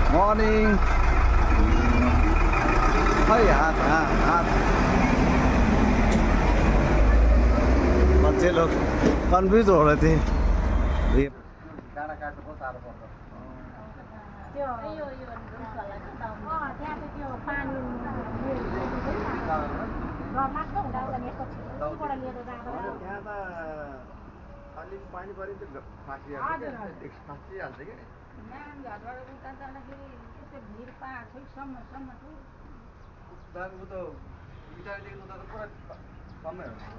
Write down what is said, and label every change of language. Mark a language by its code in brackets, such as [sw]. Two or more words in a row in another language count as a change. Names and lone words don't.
[hi] मॉर्निंग। भाई हाथ बच्चे लोग कंफ्यूज हो रहे थे। [ne] डाँडा काट्नु बहुत साह्रो पर्छ। अलि पानी पऱ्यो नि त फाँसिहाल्छ कि उ त इटारीदेखि उता त पुरा कमै हो।